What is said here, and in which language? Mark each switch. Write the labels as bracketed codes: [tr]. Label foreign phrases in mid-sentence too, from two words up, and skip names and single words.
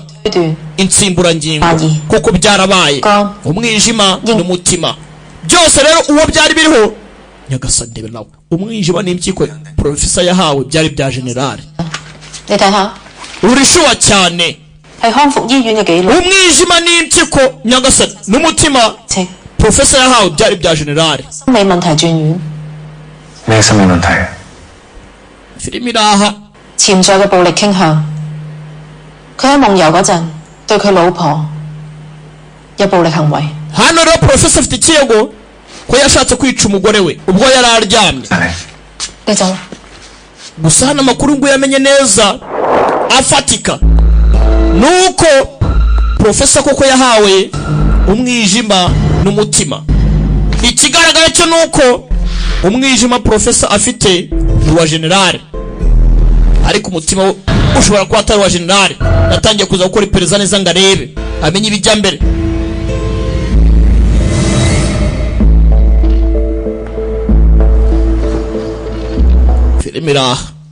[rw] insimburangingo kuko byarabaye umwijima n'umutima byose rero uwo byari biriho Nyagasani ndebe nawe umwijima n'impyiko professor yahawe byari bya general urishuwa cyane umwijima n'impyiko Nyagasani n'umutima professor yahawe byari bya general filimi iraha [yue] 潛在嘅暴力傾向，佢喺夢遊嗰陣對佢老婆有暴力行為。 [rw] hano rero professor afite ikirego ko yashatse kwica umugore we ubwo yari aryamye gusa hano amakuru ngo yamenye neza afatika nuko professor koko yahawe umwijima n'umutima ikigaragara cyo nuko umwijima professor afite wa general ariko umutima ushobora kuba atari wa general natangiye kuza gukora iperereza neza ngo arebe amenye ibijya mbere filime iraha